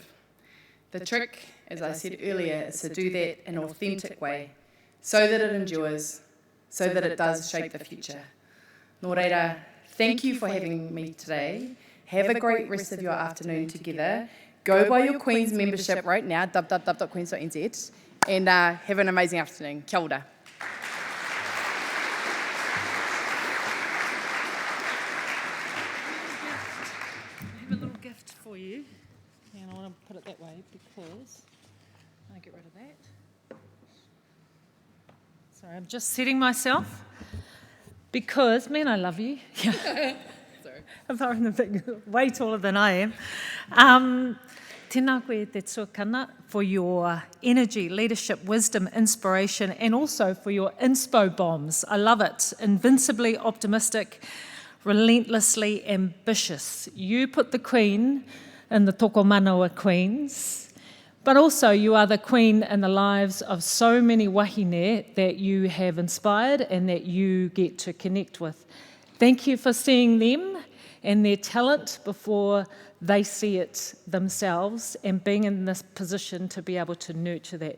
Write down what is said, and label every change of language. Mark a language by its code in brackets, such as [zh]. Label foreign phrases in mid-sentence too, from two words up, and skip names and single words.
[en] The trick, as I said earlier, is to do that in an authentic way, so that it endures, so that it does shape the future. [mi] Nō reira, [en] thank you for having me today. Have a great rest of your afternoon together. go buy your Queen's membership right now, www.queens.nz, and have an amazing afternoon. [mi] Kia ora. [en] I have a little gift for you, and I want to put it that way because I'll get rid of that. Sorry, I'm just setting myself because, man, I love you. Sorry. I'm throwing the big, way taller than I am. [mi] Tēnā koe te tuakana [en] for your energy, leadership, wisdom, inspiration, and also for your inspo bombs. I love it. Invincibly optimistic, relentlessly ambitious. You put the Queen in the [mi] toko manawa [en] queens, but also you are the Queen in the lives of so many wahine that you have inspired and that you get to connect with. Thank you for seeing them and their talent before they see it themselves and being in this position to be able to nurture that.